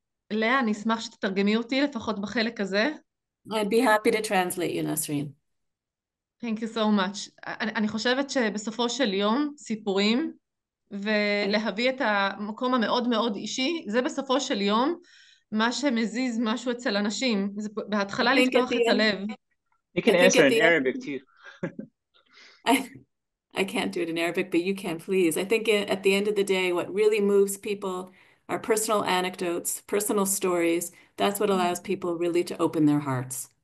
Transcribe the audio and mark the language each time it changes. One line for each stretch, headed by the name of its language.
Hebrew: לאה, אני אשמח שתתרגמי אותי לפחות בחלק הזה.
English: I'd be happy to translate you, Nasreen. Thank you so much.
Hebrew: אני חושבת שבסופו של יום, סיפורים, ולהביא את המקום המאוד מאוד אישי, זה בסופו של יום מה שמזיז משהו אצל אנשים. זה בהתחלה לפתוח את הלב.
English: You can answer in Arabic too. I can't do it in Arabic, but you can, please. I think at the end of the day, what really moves people are personal anecdotes, personal stories. That's what allows people really to open their hearts.